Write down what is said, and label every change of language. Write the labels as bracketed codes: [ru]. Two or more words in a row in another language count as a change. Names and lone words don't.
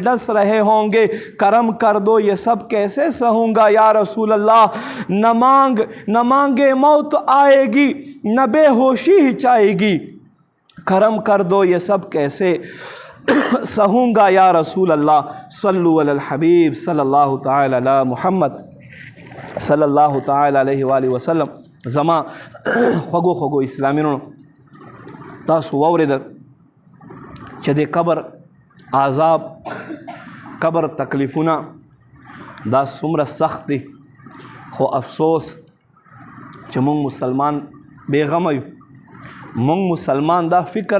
[ur] ڈس رہے ہوں گے کرم کر دو یہ سب کیسے سہوں گا یا رسول اللہ نہ مانگے موت آئے گی نہ بے ہوشی ہی چاہے گی کرم کر دو یہ سب کیسے سہوں گا یا رسول اللہ [ar] صلو علی الحبیب صلی اللہ تعالی علی محمد صلی اللہ تعالی علیہ وآلہ وسلم [ps] زما خوږو خوږو اسلامینو تاسو واورېدل چې د قبر عذاب قبر تکلیفونه دا څومره سخت دي خو افسوس چې مونږ مسلمان بېغمه یو مونږ مسلمان دا فکر